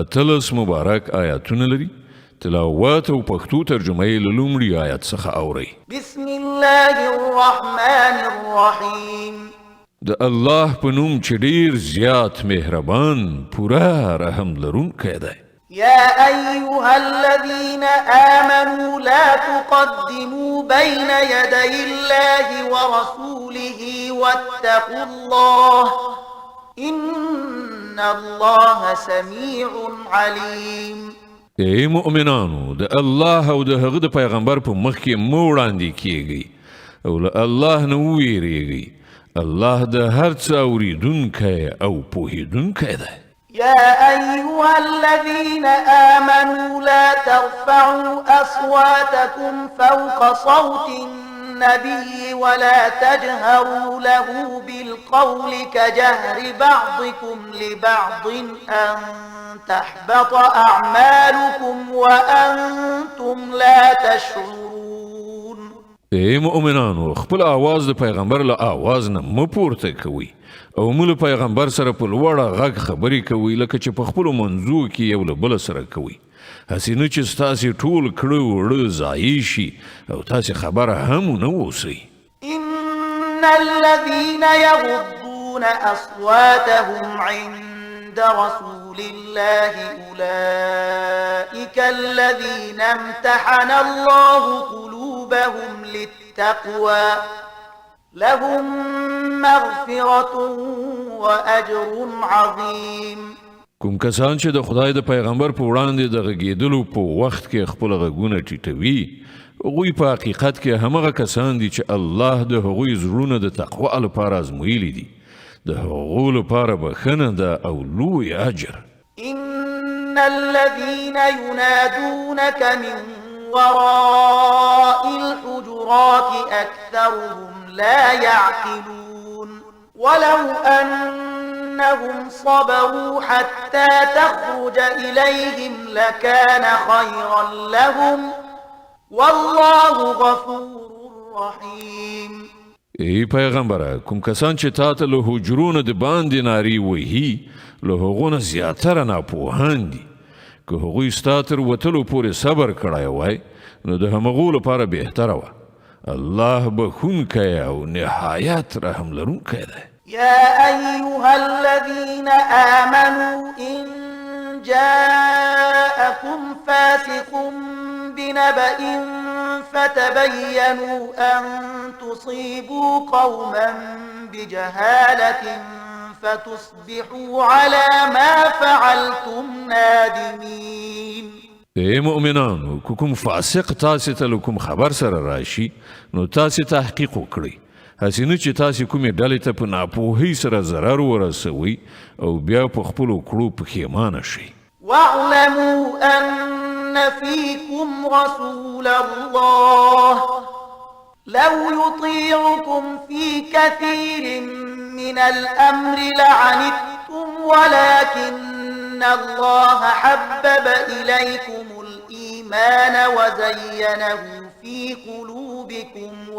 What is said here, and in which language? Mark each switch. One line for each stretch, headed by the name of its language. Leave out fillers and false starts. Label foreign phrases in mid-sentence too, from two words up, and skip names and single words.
Pashto: 13 مبارک آیاتونه لري. تلاوت او پښتو ترجمه یې له لومړي آیت څخه اورئ.
Arabic: بسم الله الرحمن الرحیم.
Pashto: د الله په نوم چې ډیر زیات مهربان پوره رحم لرونکی دی.
Arabic: يا أيها الذين آمنوا لا تقدموا بين يدي الله ورسوله واتقوا الله إن الله سميع عليم.
Pashto: ای مؤمنانو د الله او د هغه د پیغمبر په مخ کې مو وړاندې کیږئ او له الله نه وویریږئ. الله د هر څه اوریدونکی او پوهیدونکی دی.
Arabic: يا أيها الذين آمنوا لا ترفعوا أصواتكم فوق صوت النبي ولا تجهروا له بالقول كجهر بعضكم لبعض أن تحبط أعمالكم وأنتم لا تشعرون.
Pashto: ای مؤمنانو خپل آواز د پیغمبر له آواز نه مه پورته کوئ او مو له پیغمبر سره په لوړه غږ خبرې کوئ لکه چې په خپلو منځو کې یو له بله سره کوئ. هسې نه چې ستاسې ټول کړه وړه ضایع شي او تاسې خبره هم ونه اوسئ.
Arabic: إن الذين يغضون أصواتهم عند رسول الله أولئك الذين امتحن الله قلوبهم للتقوى لهم مغفرة وأجر عظيم.
Pashto: کوم کسان چې د خدای د پیغمبر په وړاندې د غږېدلو په وخت کې خپل غږونه ټیټوي هغوی په حقیقت کې همغه کسان دي چې الله د هغوی زړونه د تقوا لپاره ازمویلي دي. د هغو لپاره بخښنه ده او لوی اجر.
Arabic: إن الذين ينادونك من وراء الحجرات أكثرهم لا يعقلون ولو أنهم صبروا حتى تخرج إليهم لكان خيرا لهم والله غفور رحيم.
Pashto: ای پیغمبره کوم کسان چې تا ته له حجرونو د باندې نارې وهي له هغو نه زیاتره ناپوهان دي. که هغوی ستا تر وتلو پورې صبر کړی وای نو د همغو لپاره بهتره وه. الله بخونکی او نهایت رحم لرونکی دی.
Arabic: يا أيها الذين آمنوا إن جاءكم فاسق بنبأ فتبينوا أن تصيبوا قوما بجهالة فتصبحوا على ما فعلتم نادمين.
Pashto: ای مؤمنانو کوم فاسق تاسې ته له کوم خبر سره راشي نو تاسې تحقیق وکړئ. هسې نه چې تاسې کومې ډلې ته په ناپوهۍ سره ضرر ورسوئ او بیا په خپلو کړو پښیمانه شئ.
Arabic: واعلموا أن فيكم رسول الله لو يطيعكم في كثير من الأمر لعنتم ولكن الله حبب إليكم الإيمان وزينه في قلوبكم